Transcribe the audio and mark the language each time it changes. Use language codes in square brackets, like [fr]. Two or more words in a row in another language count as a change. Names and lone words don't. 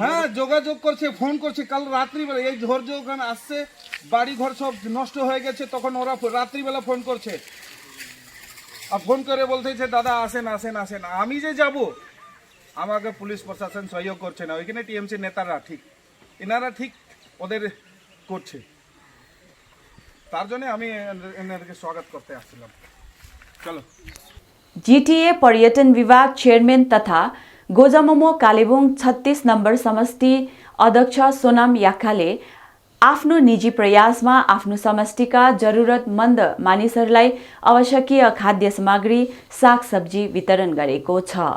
[bn] হ্যাঁ যোগাযোগ করছে, ফোন করছে, কাল রাত্রিবেলা এই ঝড় যখন আসছে বাড়ি ঘর সব নষ্ট হয়ে গেছে, তখন ওরা রাত্রিবেলা ফোন করছে, আর ফোন করে বলতেছে দাদা আসেন আসেন আসেন। আমি যে যাব আমাকে পুলিশ প্রশাসন সহযোগ করছে না, ওইখানে টিএমসি নেতারা ঠিক, এনারা ঠিক ওদের করছে, তার জন্য আমি এনাদেরকে স্বাগত করতে আসছিলাম। চলো। [ne] जीटीए पर्यटन विभाग चेयरमैन तथा गोजमोमो कालेबुङ 36 नम्बर समष्टि अध्यक्ष सोनाम याखाले आफ्नो निजी प्रयासमा आफ्नो समष्टिका जरुरतमन्द मानिसहरूलाई आवश्यकीय खाद्य सामग्री सागसब्जी वितरण गरेको छ।